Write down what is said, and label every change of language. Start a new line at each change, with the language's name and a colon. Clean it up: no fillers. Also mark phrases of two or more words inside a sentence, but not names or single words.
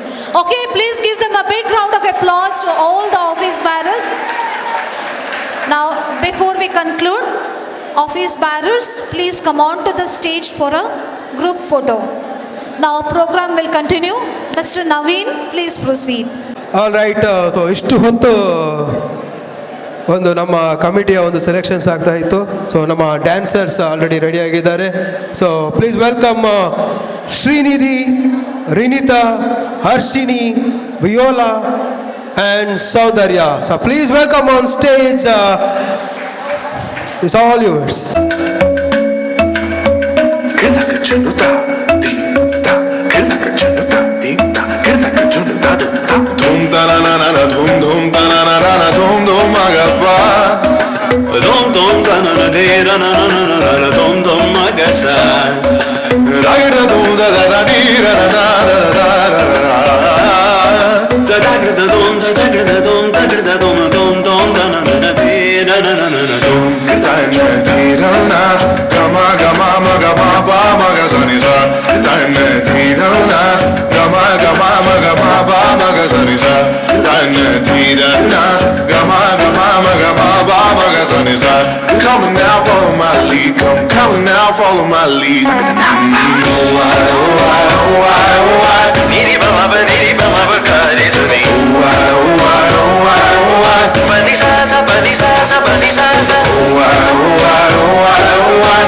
English: Okay, please give them a big round of applause to all the office bearers. Now, before we conclude, office bearers, please come on to the stage for a group photo. Now, program will continue. Mr. Naveen, please proceed. all right. ಸೊ ಇಷ್ಟು ಹೊತ್ತು ಒಂದು ನಮ್ಮ ಕಮಿಟಿಯ ಒಂದು ಸೆಲೆಕ್ಷನ್ಸ್ ಆಗ್ತಾ ಇತ್ತು. ಸೊ ನಮ್ಮ dancers already ready ಆಗಿದ್ದಾರೆ. so please welcome ಶ್ರೀನಿಧಿ, ರಿನಿತಾ, ಹರ್ಷಿನಿ, ವಿಯೋಲಾ ಆ್ಯಂಡ್ ಸೌಂದರ್ಯ. so please welcome on stage. It's all yours. Dhum ta na na na na dhum ta na na na na dhum magappa dhum ta na na de na na na na na dhum magasa ragda dhum da da di ra na na na na da da dhum da da dhum da da dhum da na na na de na na na na dhum ta na di ra na gama gama ma pa ma ga sa ni sa ta na di ra na gama gama ma pa ma ga sa ni sa ta na di ra na gama gama ma pa ma ga sa ni sa. Come now, follow my lead. Come now, follow my lead. Oh I, oh I, oh I, oh I. Niri ba ba ka re sa ni. Oh I, oh I, oh I, oh I. Pa ni sa sa pa ni sa sa pa ni sa sa. Oh I, oh I, oh I, oh I.